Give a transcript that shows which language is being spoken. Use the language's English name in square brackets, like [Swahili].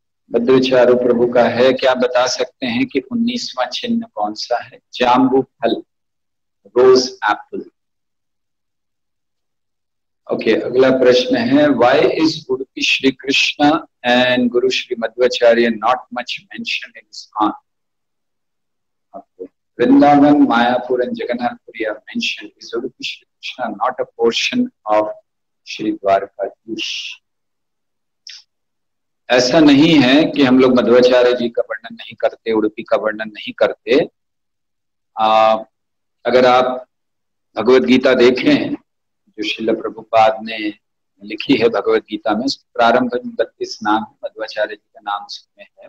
[Hindi] भद्रचारु प्रभु का है, क्या बता सकते हैं कि 19वां चिन्ह कौन सा है? जाम्बू फल, रोज एप्पल। ओके, अगला प्रश्न है, [English] Why is Udupi Shri Krishna and guru Shri Madhvacharya not much mention in ISKCON? Vrindavan, Mayapur and Jagannathpuri are mentioned. Is Udupi Shri Krishna not a portion of Shri Dwarkadhish? [Hindi] ऐसा नहीं है कि हम लोग मध्वाचार्य जी का वर्णन नहीं करते, उडुपी का वर्णन नहीं करते। अगर आप भगवत गीता देखें जो श्रील प्रभुपाद ने लिखी है भगवत गीता में, प्रारंभ में 32 नाम मध्वाचार्य जी का नाम उसमें है।